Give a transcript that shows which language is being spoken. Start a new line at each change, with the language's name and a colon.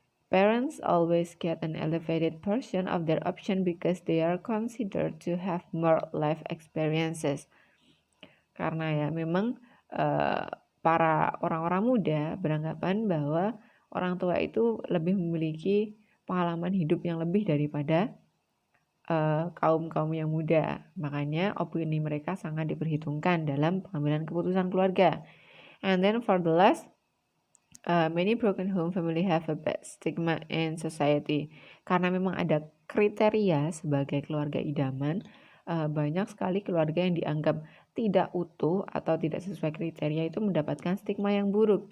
English: Parents always get an elevated portion of their option because they are considered to have more life experiences.
Indonesian: Karena ya memang para orang-orang muda beranggapan bahwa orang tua itu lebih memiliki pengalaman hidup yang lebih daripada kaum-kaum yang muda. Makanya opini mereka sangat diperhitungkan dalam pengambilan keputusan keluarga.
English: And then for the last, many broken home family have a bad stigma in society.
Indonesian: Karena memang ada kriteria sebagai keluarga idaman, banyak sekali keluarga yang dianggap tidak utuh atau tidak sesuai kriteria itu mendapatkan stigma yang buruk.